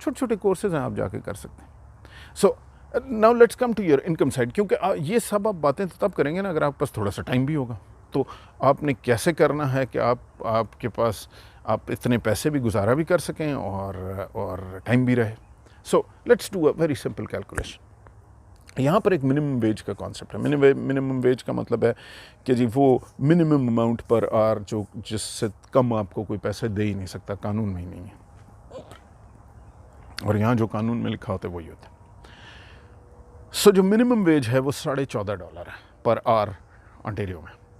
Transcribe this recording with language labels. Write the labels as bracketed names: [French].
[Urdu] چھوٹے چھوٹے کورسز ہیں، آپ جا کے کر سکتے ہیں. [English] so now let's come to your income side, [Urdu] کیونکہ یہ سب آپ باتیں تو تب کریں گے نا اگر آپ کے پاس تھوڑا سا ٹائم بھی ہوگا. تو آپ نے کیسے کرنا ہے کہ آپ کے پاس آپ اتنے پیسے بھی گزارا بھی کر سکیں اور ٹائم بھی رہے. [English] So let's do a very simple calculation. [Urdu] یہاں پر ایک منیمم ویج کا کانسیپٹ ہے. منیمم ویج کا مطلب ہے کہ جی وہ منیمم اماؤنٹ پر آر جس سے کم آپ کو کوئی پیسے دے ہی نہیں سکتا، قانون میں ہی نہیں ہے. اور یہاں جو قانون میں لکھا ہوتا ہے وہی ہوتا ہے. سو جو منیمم ویج ہے وہ $14.5 ہے پر آور انٹیریو میں.